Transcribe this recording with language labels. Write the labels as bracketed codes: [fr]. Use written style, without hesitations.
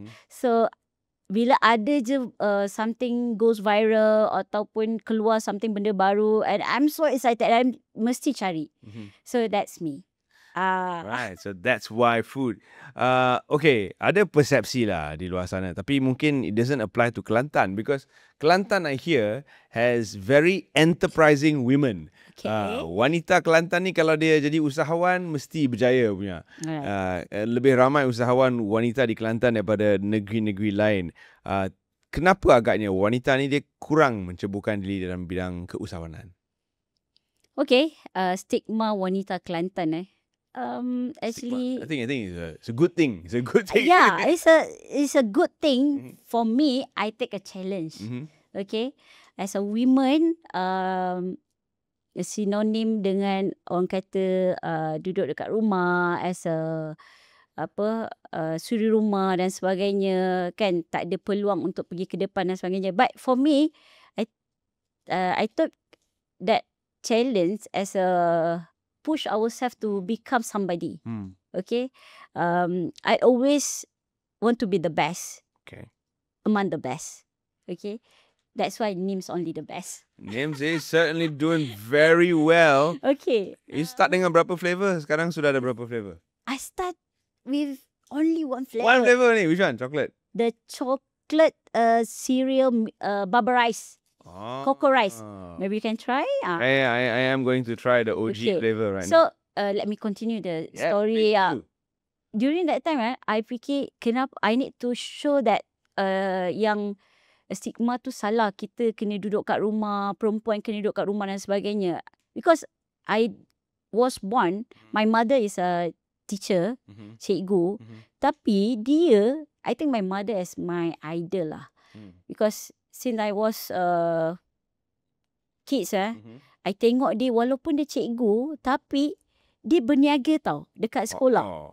[en] So [ms] bila ada je [en] something goes viral [ms] ataupun keluar [en] something [ms] benda baru, [en] and I'm so excited, I'm [ms] mesti cari. [en] So that's me. Right, so that's why food. Okay, [ms] ada persepsi lah di luar sana, tapi mungkin [en] it doesn't apply to Kelantan because Kelantan, I hear, has very enterprising women. Okay. [ms] Wanita Kelantan ni kalau dia jadi usahawan mesti berjaya punya. Lebih ramai usahawan wanita di Kelantan daripada negeri-negeri lain. Kenapa agaknya wanita ni dia kurang menceburkan diri dalam bidang keusahawanan? Okay, stigma wanita Kelantan [en] actually, I think it's a good thing. It's a good thing. yeah, it's a good thing. For me, I take a challenge. Okay, as a woman, [ms] sinonim dengan orang kata duduk dekat rumah [en] as a [ms] suri rumah dan sebagainya, kan, tak ada peluang untuk pergi ke depan dan sebagainya. [en] But for me, I took that challenge as a push ourselves to become somebody. Okay, I always want to be the best. Okay, among the best. Okay, that's why Nims only the best. Nims is certainly doing very well. Okay, You start [ms] dengan berapa [en] flavor? [ms] Sekarang sudah ada berapa flavor? [en] I start with only one flavor. One flavor ni, which one? Chocolate? The chocolate cereal barbarized. Cocoa rice. Maybe you can try. I am going to try the OG flavor right now. So let me continue the story. During that time, I [ms] fikir kenapa [en] I need to show that [ms] yang stigma tu salah. Kita kena duduk kat rumah, perempuan kena duduk kat rumah dan sebagainya. [en] Because I was born, my mother is a teacher, cikgu. [ms] Tapi dia, [en] I think my mother is my idol lah. Because since I was kids, I [ms] tengok dia walaupun dia cikgu, tapi dia berniaga tau dekat sekolah.